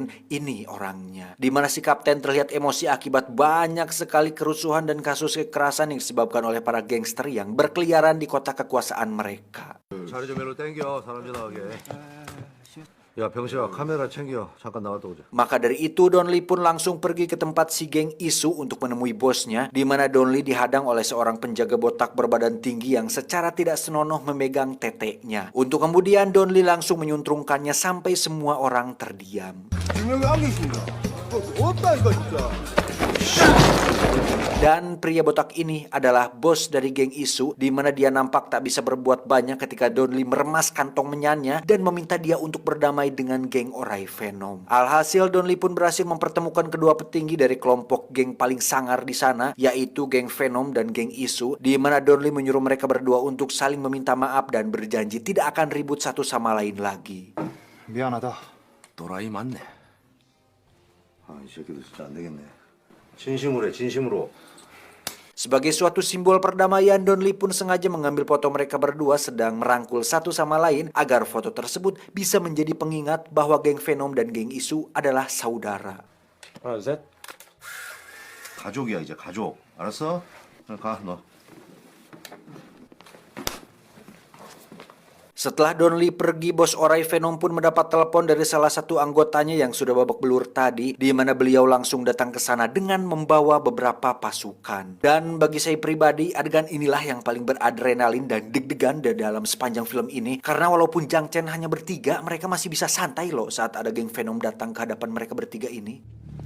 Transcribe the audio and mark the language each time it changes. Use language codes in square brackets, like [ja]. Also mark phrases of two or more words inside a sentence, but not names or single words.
[id] Ini orangnya. Di mana si kapten terlihat emosi akibat banyak sekali kerusuhan dan kasus kekerasan yang disebabkan oleh para gangster yang berkeliaran di kota kekuasaan mereka. [ko] 자리 좀 일로 땡겨 사람 지나가게. 야 병식아 카메라 챙겨 잠깐 나갔다 오자. [id] Maka dari itu Don Lee pun langsung pergi ke tempat si geng Isu untuk menemui bosnya, di mana Don Lee dihadang oleh seorang penjaga botak berbadan tinggi yang secara tidak senonoh memegang teteknya. Untuk kemudian Don Lee langsung menyuntrungkannya sampai semua orang terdiam. [ko] 분명히 안 계십니다. 없다 이거 진짜. [id] Dan pria botak ini adalah bos dari geng Isu, di mana dia nampak tak bisa berbuat banyak ketika Don Lee meremas kantong menyannya dan meminta dia untuk berdamai dengan geng Orai Venom. Alhasil Don Lee pun berhasil mempertemukan kedua petinggi dari kelompok geng paling sangar di sana, yaitu geng Venom dan geng Isu, di mana Don Lee menyuruh mereka berdua untuk saling meminta maaf dan berjanji tidak akan ribut satu sama lain lagi. [ko] 미안하다. 또라이 맞네. 아 이 새끼들 진짜 안 되겠네. 진심으로 해 진심으로. [id] Sebagai suatu simbol perdamaian, Don Lee pun sengaja mengambil foto mereka berdua sedang merangkul satu sama lain agar foto tersebut bisa menjadi pengingat bahwa geng Venom dan geng Isu adalah saudara. [ko] 하나 둘 셋. 가족이야 이제 가족. 알았어? 가 너. [id] Setelah Don Lee pergi, bos Orai Venom pun mendapat telepon dari salah satu anggotanya yang sudah babak belur tadi, di mana beliau langsung datang ke sana dengan membawa beberapa pasukan. Dan bagi saya pribadi, adegan inilah yang paling beradrenalin dan deg-degan di dalam sepanjang film ini, karena walaupun Jang Chen hanya bertiga, mereka masih bisa santai loh saat ada geng Venom datang ke hadapan mereka bertiga ini.